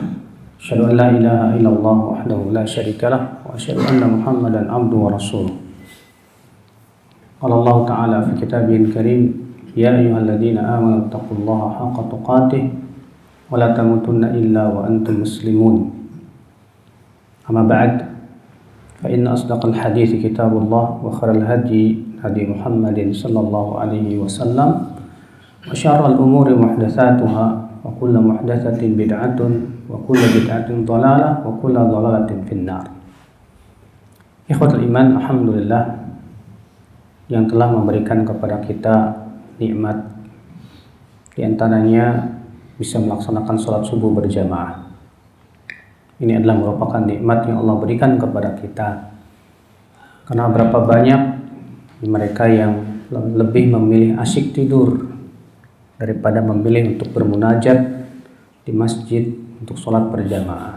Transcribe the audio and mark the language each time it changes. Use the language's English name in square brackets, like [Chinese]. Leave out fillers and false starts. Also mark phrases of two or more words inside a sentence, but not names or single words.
[Arabic] أشهد أن لا إله إلا الله وحده لا شريك له وأشهد أن محمدا عبده ورسوله. قال الله تعالى في كتابه الكريم، يا أيها الذين آمنوا اتقوا الله حق تقاته ولا تموتن إلا وأنتم مسلمون. أما بعد، فإن أصدق الحديث كتاب الله وخير الهدي هدي محمد صلى الله عليه وسلم وشر الأمور محدثاتها وكل محدثة بدعة وكل بدعة ضلالة وكل ضلالة في النار. إخوة الإيمان, [Indonesian] alhamdulillah yang telah memberikan kepada kita nikmat, di antaranya bisa melaksanakan sholat subuh berjamaah. Ini adalah merupakan nikmat yang Allah berikan kepada kita, karena berapa banyak mereka yang lebih memilih asyik tidur daripada memilih untuk bermunajat di masjid untuk sholat berjamaah.